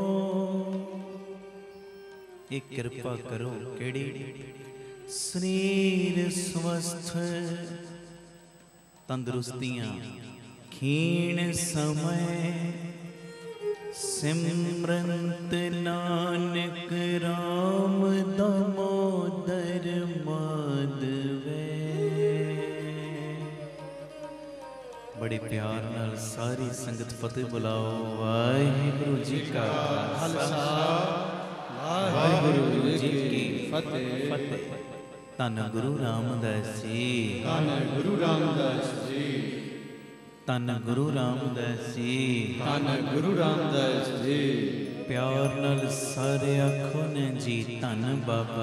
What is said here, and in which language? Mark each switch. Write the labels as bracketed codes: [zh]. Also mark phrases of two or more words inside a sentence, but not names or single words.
[pa] ਏਕ ਕਿਰਪਾ ਕਰੋ ਕੇੜੀ ਸਰੀਰ ਸੁਅਸਥ ਤੰਦਰੁਸਤੀਆਂ ਖੀਣ ਸਮਯ ਸਿਮਰੰਤ ਨਾਨਕ ਰਾਮ ਦਾਮੋਦਰ ਮਾਧਵਹ। ਬੜੇ ਪਿਆਰ ਨਾਲ ਸਾਰੀ ਸੰਗਤ ਫ਼ਤਿਹ ਬੁਲਾਓ। ਵਾਹਿਗੁਰੂ ਜੀ ਕਾ ਖ਼ਾਲਸਾ ਵਾਹਿਗੁਰੂ ਜੀ ਕੀ ਫ਼ਤਿਹ। ਧੰਨ ਗੁਰੂ ਰਾਮਦਾਸ ਜੀ। ਧੰਨ ਗੁਰੂ ਰਾਮਦਾਸ ਜੀ। ਧੰਨ ਗੁਰੂ ਰਾਮਦਾਸ ਜੀ। ਧੰਨ ਗੁਰੂ ਰਾਮਦਾਸ ਜੀ। ਪਿਆਰ ਨਾਲ ਸਾਰੇ ਆਖੋ ਨੇ ਜੀ ਧੰਨ ਬਾਬਾ